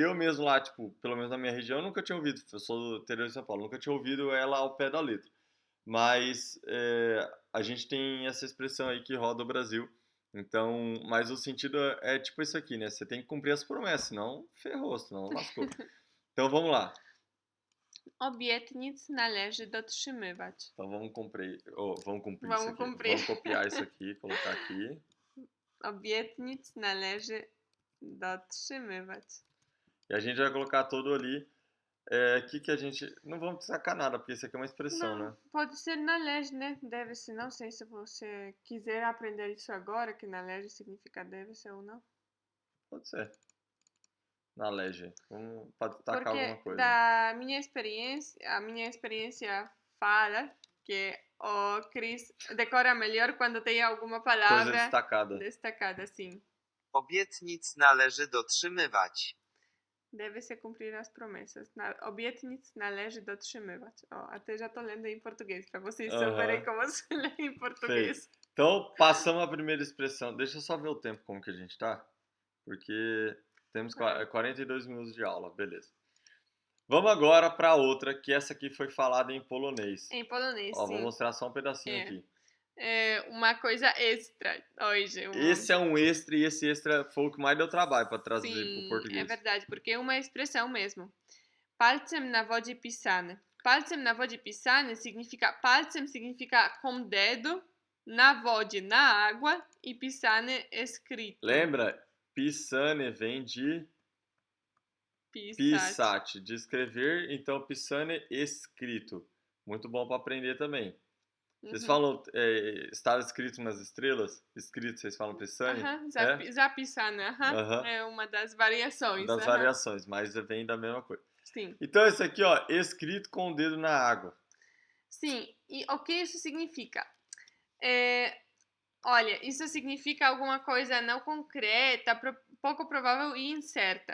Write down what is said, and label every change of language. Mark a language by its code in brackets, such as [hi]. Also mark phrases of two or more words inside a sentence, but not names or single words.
[pt] Eu mesmo lá, tipo, pelo menos na minha região, eu nunca tinha ouvido, eu sou do interior de São Paulo, nunca tinha ouvido ela ao pé da letra. Mas a gente tem essa expressão aí que roda o Brasil. Então, mas o sentido é tipo isso aqui, né? Você tem que cumprir as promessas, senão ferrou, senão lascou. Então vamos lá. [pl] Obietnic należy dotrzymywać. [pt] Então vamos cumprir, vamos cumprir Vamos isso aqui. cumprir. Vamos copiar isso aqui, colocar aqui. [pl] Obietnic należy dotrzymywać. [pt] E a gente vai colocar todo ali. Que a gente... Não vamos destacar nada, porque isso aqui é uma expressão, Não, né? pode ser należy, né? Deve-se. Não sei se você quiser aprender isso agora, que należy significa deve-se ou não. Pode ser. Na lege. Para destacar Porque alguma coisa. a minha experiência fala que o Chris decora melhor quando tem alguma Coisa palavra destacada. destacada, sim. [pl] Obietnic należy dotrzymywać. [pt] Deve se cumprir as promessas. [pl] Obietnic należy dotrzymywać. [pt] Ó, até já tô lendo em português, para vocês saberem como se lê em português. Então, passamos a primeira expressão. Deixa eu só ver o tempo como que a gente tá. Porque temos 42 minutos de aula, beleza. Vamos agora para outra, que essa aqui foi falada em polonês. Em polonês, Ó, sim. vou mostrar só um pedacinho aqui. É uma coisa extra hoje. Esse é um extra e esse extra foi o que mais deu trabalho para traduzir para o português. É verdade, porque é uma expressão mesmo. [pl] Palcem na wodzie pisane. Palcem na wodzie pisane significa... [pt] Palcem significa com dedo, [pl] na wodzie, [pt] na água, e pisane escrito. Lembra? Pisane vem de... Pisat, de escrever, então pisane escrito. Muito bom para aprender também. Vocês falam, está escrito nas estrelas? Escrito, vocês falam pisane? Zapisane, é uma das variações. Das variações, mas vem da mesma coisa. Sim. Então esse aqui, ó, escrito com o dedo na água. Sim, e o que isso significa? Olha, isso significa alguma coisa não concreta, pouco provável e incerta.